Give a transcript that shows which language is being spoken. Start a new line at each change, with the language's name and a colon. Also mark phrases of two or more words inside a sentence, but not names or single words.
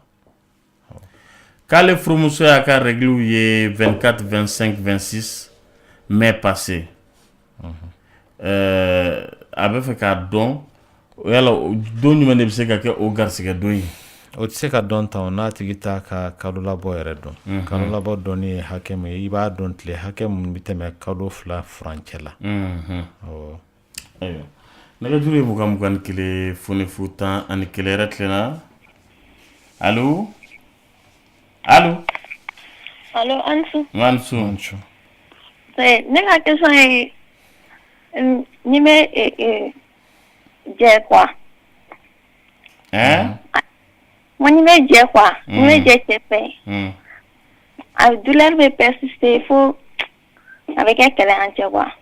Bambara: k'ale furumuso y'a ka règle ye 24 25 26
French: mai passé
Bambara: a bɛ fɛ k'a dɔn yala don jumɛn de bɛ se ka kɛ o garisɛgɛ don ye o tɛ se ka dɔn tan n'a tigi t'a ka kalo labɔ yɛrɛ dɔn kalo labɔ dɔnni ye hakɛ min ye i b'a dɔn tile hakɛ min bɛ tɛmɛ kalo 2 furancɛ la ayiwa nɛgɛjuru ye 21 foni fu 10 ani 1 yɛrɛ tilenna allo allo allo Ansu Ansu ne ka question ye ni bɛ jɛ
French: quoi moi
Bambara: ni bɛ jɛ quoi ni bɛ jɛ cɛ fɛ a douleur bɛ persister fo a bɛ kɛ kɛlɛ an cɛ quoi